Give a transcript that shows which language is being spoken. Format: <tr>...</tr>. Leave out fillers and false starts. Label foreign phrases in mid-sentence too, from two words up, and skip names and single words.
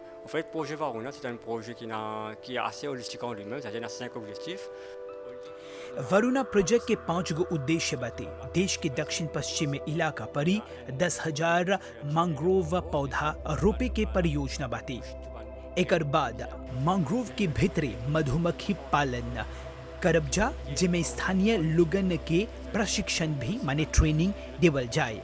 <fr>En fait, le projet Varuna, c'est un projet qui est assez holistique en lui-même, c'est-à-dire qu'il a 5 objectifs.</fr> <bho>वरुणा प्रोजेक्ट के 5 गो उद्देश्य बाते देश के दक्षिण पश्चिमी इलाका परी 10,000 मैंग्रोव पौधा रोपे के परियोजना बाते। एकर बाद मैंग्रोव के भीतरे मधुमक्खी पालन करबजा जिमे स्थानीय लोगन के प्रशिक्षण भी माने ट्रेनिंग देवल जाए।</bho>